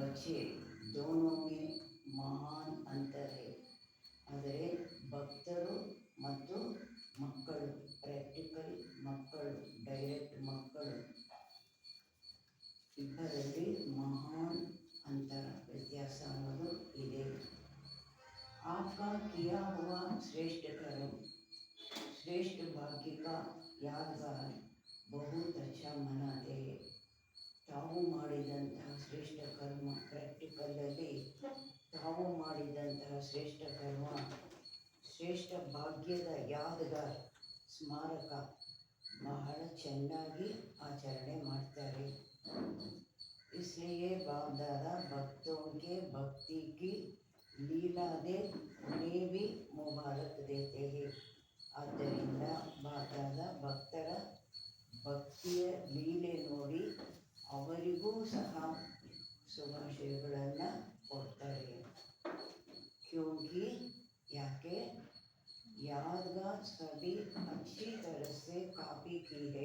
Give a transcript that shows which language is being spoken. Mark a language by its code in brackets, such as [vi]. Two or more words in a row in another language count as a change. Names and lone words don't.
[hi] बच्चे दोनों में महान अंतर है. [kn] ಆದರೆ ಭಕ್ತರು ಮತ್ತು ಮಕ್ಕಳು, ಪ್ರಾಕ್ಟಿಕಲ್ ಮಕ್ಕಳು, ಡೈರೆಕ್ಟ್ ಮಕ್ಕಳು ಇಬ್ಬರಲ್ಲಿ ಮಹಾನ್ अंतर व्यत्यास ಅನ್ನೋದು ಇದೆ. [hi] आपका किया हुआ श्रेष्ठ कर्म, श्रेष्ठ भाग्य का यादगार बहुत अच्छा मनाते हैं. [kn] ತಾವು ಮಾಡಿದಂತಹ ಶ್ರೇಷ್ಠ ಕರ್ಮ, ಪ್ರಾಕ್ಟಿಕಲಲ್ಲಿ ತಾವು ಮಾಡಿದಂತಹ ಶ್ರೇಷ್ಠ ಕರ್ಮ, ಶ್ರೇಷ್ಠ ಭಾಗ್ಯದ ಯಾದಗಾರ್ ಸ್ಮಾರಕ ಬಹಳ ಚೆನ್ನಾಗಿ ಆಚರಣೆ ಮಾಡ್ತಾರೆ. [hi] इसलिए बाप दादा भक्तों के भक्ति की लीला दे उन्हें भी मुबारक देते हैं. [kn] ಆದ್ದರಿಂದ ಬಾದಾದ ಭಕ್ತರ ಭಕ್ತಿಯ ಲೀಲೆ ನೋಡಿ ಅವರಿಗೂ ಸಹ ಶುಭಾಶಯಗಳನ್ನು ಕೊಡ್ತಾರೆ. [hi] क्योंकि ಯಾಕೆ यादगार सभी अच्छी तरह से ಕಾಪಿ की है.